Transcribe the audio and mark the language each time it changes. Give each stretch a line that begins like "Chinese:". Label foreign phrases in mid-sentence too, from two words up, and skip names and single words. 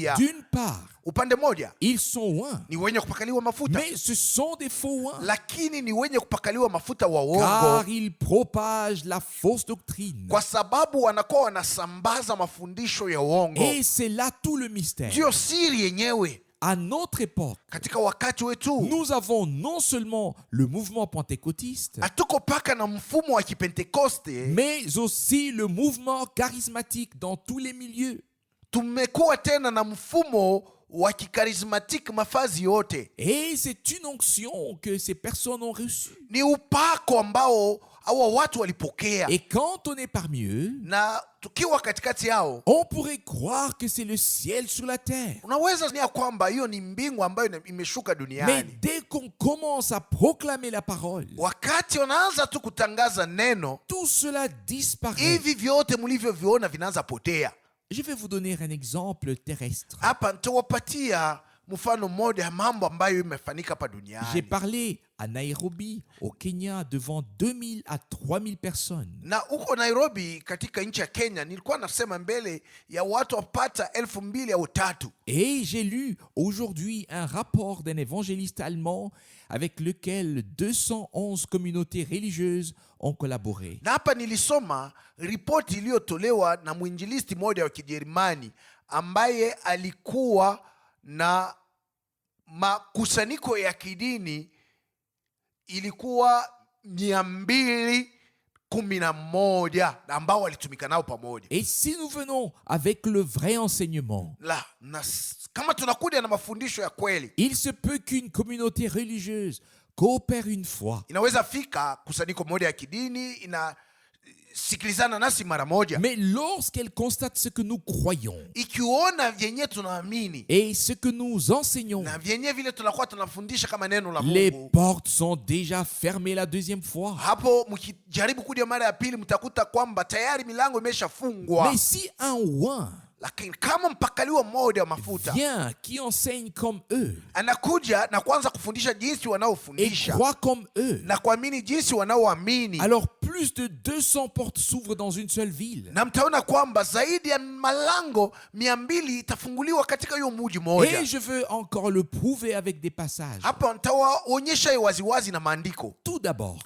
French: D'une part,
Swahili: Upande moja
French: ils sont oints,
Swahili: ni wenye kupakaliwa mafuta,
French: mais ce sont des faux oints,
Swahili: lakini ni wenye kupakaliwa mafuta wa uongo,
French: car ils propagent la fausse doctrine.
Swahili: kwa sababu wanakuwa wanasambaza mafundisho ya uongo.
French: Et c'est là tout le mystère.
Swahili: Ndiyo siri yenyewe.
French: À notre époque,
Swahili: Katika wakati wetu
French: nous avons non seulement le mouvement pentecôtiste,
Swahili: hatuko paka na mfumo wa Kipentekoste,
French: mais aussi le mouvement charismatique dans tous les milieux.
Swahili: tumekuwa tena na mfumo wa kikarismatiki mafazi yote.
French: Et c'est une onction que ces personnes ont reçue.
Swahili: Ni upako ambao hawa watu walipokea,
French: Et quand on est parmi eux,
Swahili: na tukiwa katikati yao
French: on pourrait croire que c'est le ciel sur la terre.
Swahili: unaweza nia kwamba hiyo ni mbingu ambayo imeshuka
French: Mais
Swahili: duniani.
French: dès qu'on commence à proclamer la parole,
Swahili: Wakati wanaanza tu kutangaza neno,
French: tout cela disparaît.
Swahili: hivi vyote mlivyoviona vinaanza potea.
French: Je vais vous donner un exemple terrestre.
Swahili: Hapa nitawapatia mfano mmoja ya mambo ambayo imefanyika hapa
French: J'ai
Swahili: duniani.
French: parlé à Nairobi, au Kenya, devant 2000 à 3000 personnes.
Swahili: Na huko Nairobi katika nchi ya Kenya nilikuwa nasema mbele ya watu wapata 2,000 au 3,000.
French: Et j'ai lu aujourd'hui un rapport d'un évangéliste allemand avec lequel 211 communautés religieuses ont collaboré.
Swahili: Na hapa nilisoma ripoti iliyotolewa na mwinjilisti mmoja wa Kijerumani ambaye alikuwa na makusanyiko ya kidini ilikuwa 211 ambao walitumika nao pamoja.
French: Et si nous venons avec le vrai enseignement,
Swahili: Kama tunakuja na mafundisho ya kweli,
French: il se peut qu'une communauté religieuse coopère une fois.
Swahili: inaweza fika kusanyiko moja ya kidini inasikilizana nasi mara moja,
French: Mais lorsqu'elle constate ce que nous croyons
Swahili: ikiona vyenye tunaamini
French: et ce que nous enseignons,
Swahili: na vyenye vile tunakuwa tunafundisha kama neno la
French: les
Swahili: Mungu,
French: portes sont déjà fermées la deuxième fois.
Swahili: hapo mkijaribu kuja mara ya pili mtakuta kwamba tayari milango imeshafungwa.
French: Mais si un oin
Swahili: Lakini kama mpakaliwa mmoja wa mafuta
French: vient qui enseigne comme eux
Swahili: anakuja na kuanza kufundisha jinsi
French: et
Swahili: wanaofundisha
French: croit comme eux,
Swahili: na kuamini jinsi wanaoamini,
French: alors plus de 200 portes s'ouvrent dans une seule ville.
Swahili: na mtaona kwamba zaidi ya malango 200 itafunguliwa katika hiyo mji mmoja.
French: Et je veux encore le prouver avec des passages.
Swahili: Hapa nitawaonyesha waziwazi na maandiko.
French: Tout d'abord,